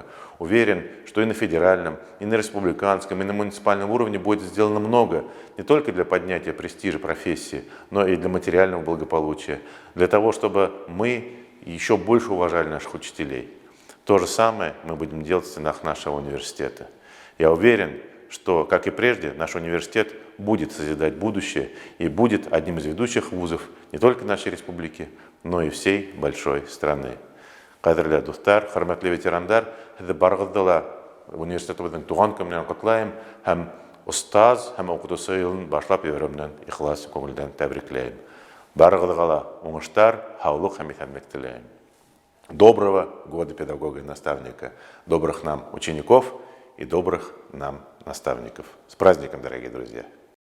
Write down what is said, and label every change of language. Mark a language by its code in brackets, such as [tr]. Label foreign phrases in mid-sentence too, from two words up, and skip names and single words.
[ru] Уверен, что и на федеральном, и на республиканском, и на муниципальном уровне будет сделано много, не только для поднятия престижа профессии, но и для материального благополучия, для того, чтобы мы еще больше уважали наших учителей. То же самое мы будем делать в стенах нашего университета. Я уверен, что, как и прежде, наш университет будет созидать будущее и будет одним из ведущих вузов не только нашей республики, но и всей большой страны. [ba] Кадрлы достар, хөрмәтле ветерандар, һеҙҙе барығыҙҙы ла университетыбыҙҙың туған көнө менән ҡотлайым һәм остаз һәм уҡытыусы йылын башлап ебәреү менән ихлас күңелдән тәбрикләйем. Барығыҙға ла уңыштар, һаулыҡ һәм иҫәнлек теләйем. [ru] Доброго года педагога и наставника, добрых нам учеников и добрых нам наставников. С праздником, дорогие друзья!